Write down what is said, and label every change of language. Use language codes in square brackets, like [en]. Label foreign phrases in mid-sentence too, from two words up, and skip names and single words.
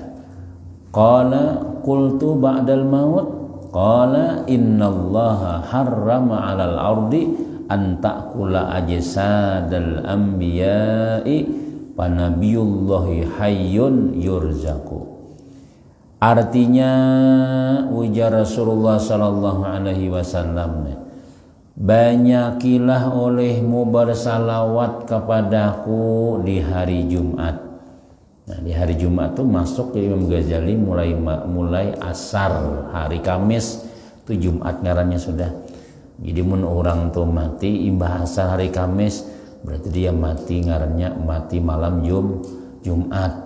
[ar] قال قلت بعد الموت قال إن الله حرم على الأرض أن تأكل أجساد الأنبياء ونبي الله حي يرزق. [bjn] Artinya ujar Rasulullah [ar] صلى الله عليه وسلم, [bjn] banyakilah olehmu bersalawat kepadaku di hari Jumat. Nah, di hari Jumat itu masuk ke Imam Ghazali mulai asar, hari Kamis itu Jumat ngarannya sudah. Jadi mun orang tuh mati imbah asar hari Kamis berarti dia mati ngarannya mati malam Jumat.